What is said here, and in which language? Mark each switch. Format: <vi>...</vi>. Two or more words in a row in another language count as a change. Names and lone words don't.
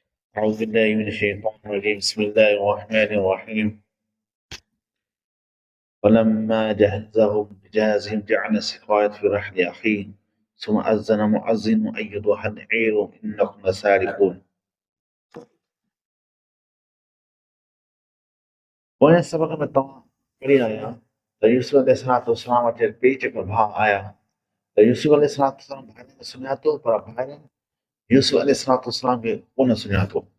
<ar>أعوذ بالله من الشيطان الرجيم بسم الله الرحمن الرحيم فلما جهزهم بجهازهم جعل السقاية في رحل أخيه ثم أذن مؤذن أيها العير إنكم لسارقون.</ar> <sd>पोएं सबक में तव्हां पढ़ी आया त यूसुफ अलैहिस्सलाम वटि ॿई चकर भाउ आया त यूसुफ अलैहिस्सलाम भाइरनि खे सुञातो पर भाइरनि यूसुफ अलैहिस्सलाम खे कोन सुञातो।</sd>